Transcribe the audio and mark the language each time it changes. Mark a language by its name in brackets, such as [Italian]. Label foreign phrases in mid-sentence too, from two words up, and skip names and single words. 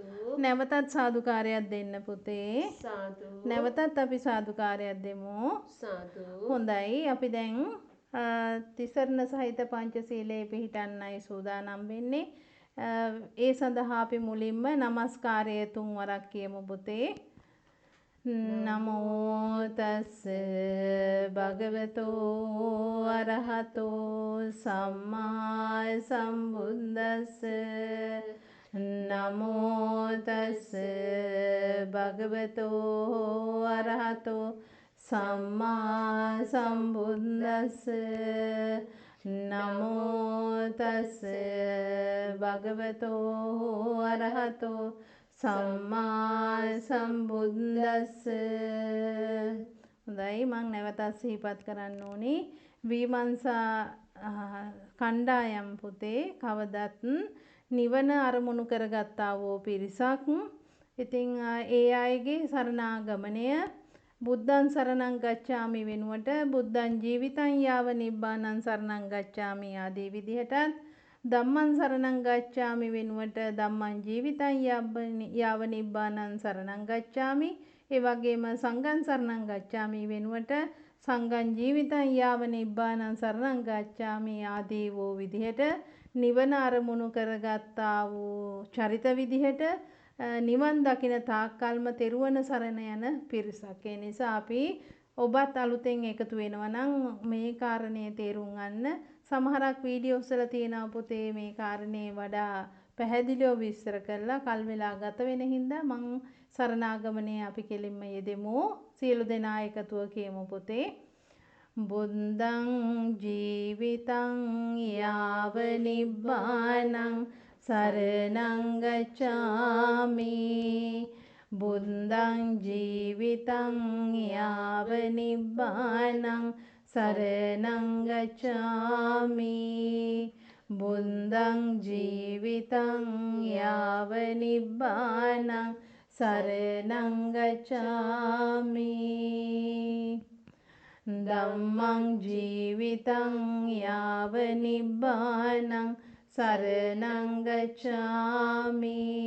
[Sinhala] නැවතත් සාදුකාරයක් දෙන්න පුතේ සාදු නැවතත් අපි සාදුකාරයක් දෙමු සාදු හොඳයි අපි දැන් තිසරණ සහිත පංචශීලයේ පිහිටන්නයි සූදානම් වෙන්නේ ඒ සඳහා අපි මුලින්ම නමස්කාරය තුන් වරක් කියමු පුතේ [Pali] නමෝ තස්ස භගවතෝ අරහතෝ සම්මා සම්බුද්දස්ස නමෝ තස්ස භගවතෝ අරහතෝ සම්මා සම්බුද්දස්ස නමෝ තස්ස භගවතෝ අරහතෝ සම්මා සම්බුද්දස්ස [Sinhala] හොඳයි මං නැවතත් සිහිපත් කරන්න ඕනේ විමර්ශා කණ්ඩායම් පුතේ කවදත් නිවන අරමුණු කරගත්තා වූ පිරිසක් ඉතින් ඒ අයගේ සරණාගමනය [Pali] බුද්ධං සරණං ගච්ඡාමි [Sinhala] වෙනුවට බුද්ධං [Pali] ජීවිතං යාව නිබ්බානං සරණං ගච්ඡාමි [Sinhala] ආදී විදිහටත් [Pali] ධම්මං සරණං ගච්ඡාමි වෙනුවට ධම්මං ජීවිතං යාව නිබ්බානං සරණං ගච්ඡාමි [Sinhala] ඒ වගේම [Pali] සංඝං සරණං ගච්ඡාමි වෙනුවට සංඝං ජීවිතං යාව නිබ්බානං සරණං ගච්ඡාමි [Sinhala] ආදී වූ විදිහට නිවන අරමුණු කරගත්තා වූ චරිත විදිහට නිවන් දකින තාක්කල්ම තෙරුවන සරණ යන පිරිසක්. ඒ නිසා අපි ඔබත් අලුතෙන් එකතු වෙනවා නම් මේ කාරණේ තේරුම් ගන්න. සමහරක් වීඩියෝස් වල තියෙනවා පුතේ මේ කාරණේ වඩා පැහැදිලිව විස්තර කරලා කල් වෙලා ගත වෙන හින්දා මං සරණාගමනේ අපි කෙලින්ම යෙදෙමු. සියලු දෙනා එකතුව කියමු පුතේ. [Pali] බුද්ධං ජීවිතං යාව නිබ්බානං සරණං ගච්ඡාමි බුද්ධං ජීවිතං යාව නිබ්බානං සරණං ගච්ඡාමි බුද්ධං ජීවිතං යාව නිබ්බානං සරණං ගච්ඡාමි ධම්මං ජීවිතං යාව නිබ්බානං සරණං ගච්ඡාමි